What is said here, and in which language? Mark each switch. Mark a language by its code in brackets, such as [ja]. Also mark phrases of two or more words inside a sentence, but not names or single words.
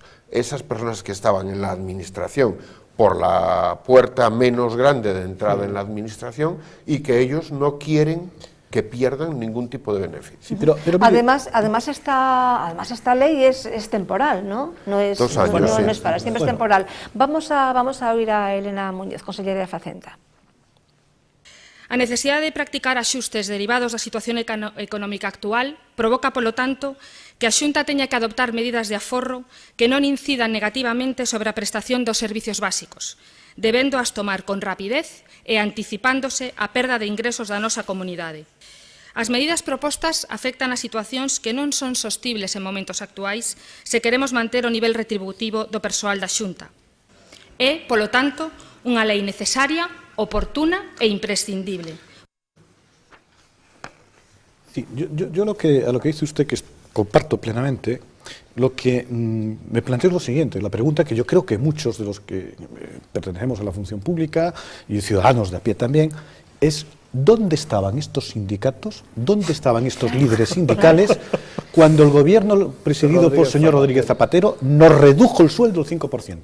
[es] Esas personas que estaban en la administración por la puerta menos grande de entrada en la administración y que ellos no quieren que pierdan ningún tipo de beneficio. Sí, pero además esta ley es temporal, ¿no? No es, 2 años, no, sí. no es para, siempre es temporal. Vamos a oír a Elena Muñoz, conselleira de Facenda. [gl] A necesidade de practicar axustes derivados da situación económica actual provoca, polo tanto, que a Xunta teña que adoptar medidas de aforro que non incidan negativamente sobre a prestación dos servicios básicos, debendo as tomar con rapidez e anticipándose á perda de ingresos da nosa comunidade. As medidas propostas afectan a situacións que non son sostibles en momentos actuais se queremos manter o nivel retributivo do persoal da Xunta. É, polo tanto, unha lei necesaria, oportuna e imprescindible. [es] Sí, yo a lo que dice usted, que comparto plenamente, lo que me planteo es lo siguiente, la pregunta que yo creo que muchos de los que pertenecemos a la función pública y ciudadanos de a pie también, es ¿dónde estaban estos sindicatos, dónde estaban estos líderes sindicales cuando el gobierno presidido por el señor Rodríguez Zapatero nos redujo el sueldo al 5%?